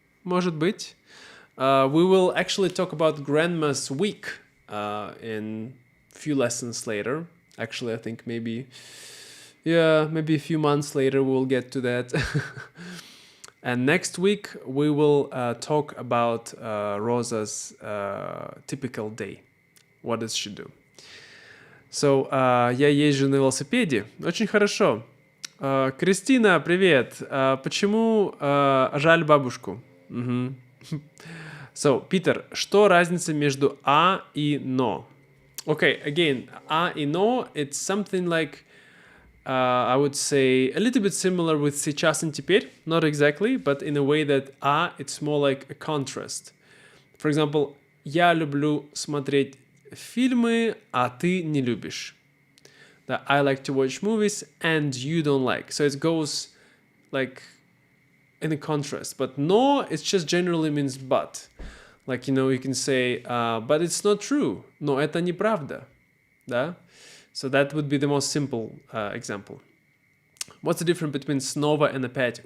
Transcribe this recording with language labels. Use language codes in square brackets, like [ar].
[en] We will actually talk about Grandma's week in few lessons later. Actually, I think maybe a few months later we'll get to that. And next week we will talk about Rosa's typical day. What does she do? [ru] So, я езжу на велосипеде. Очень хорошо. Кристина, привет. Почему жаль бабушку? So, Питер, что разница между а и но? [en] Okay, again, а и но, it's something like, I would say, a little bit similar with сейчас and теперь. Not exactly, but in a way that а, it's more like a contrast. For example, [ru] я люблю смотреть фильмы, а ты не любишь. [en] That I like to watch movies and you don't like. So it goes like in a contrast. But no, it just generally means but. Like, you know, you can say, but it's not true. [ru] Но это неправда. Да? [en] So that would be the most simple example. What's the difference between снова and опять?